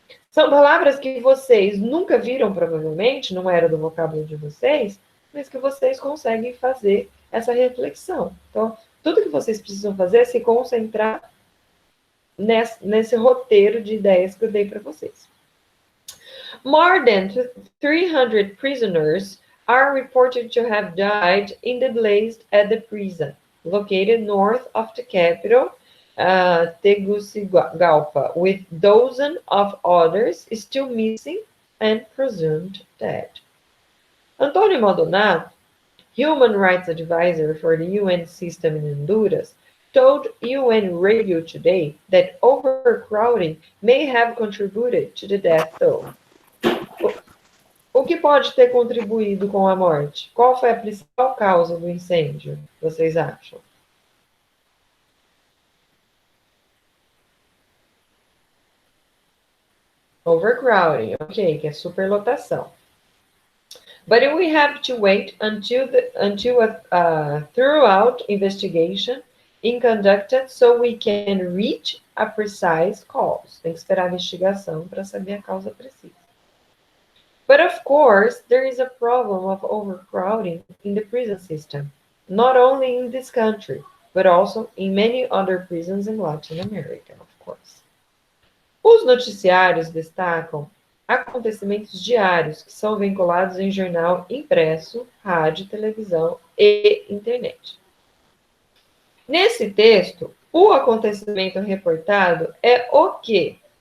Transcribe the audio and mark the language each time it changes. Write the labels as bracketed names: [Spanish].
[Portuguese] São palavras que vocês nunca viram, provavelmente, não era do vocábulo de vocês, mas que vocês conseguem fazer essa reflexão. Então, tudo que vocês precisam fazer é se concentrar nesse roteiro de ideias que eu dei para vocês. [English] More than 300 prisoners are reported to have died in the blaze at the prison, located north of the capital, Tegucigalpa, with dozens of others still missing and presumed dead. Antônio Maldonado, human rights advisor for the UN system in Honduras, told UN Radio Today that overcrowding may have contributed to the death toll. [Portuguese] O que pode ter contribuído com a morte? Qual foi a principal causa do incêndio, vocês acham? Overcrowding, ok, que é superlotação. [English] But we have to wait until a thorough investigation is conducted so we can reach a precise cause. [Portuguese] Tem que esperar a investigação para saber a causa precisa. [English] But of course, there is a problem of overcrowding in the prison system, not only in this country, but also in many other prisons in Latin America, of course. [Portuguese] Os noticiários destacam acontecimentos diários que são vinculados em jornal impresso, rádio, televisão e internet. Nesse texto, o acontecimento reportado é o quê?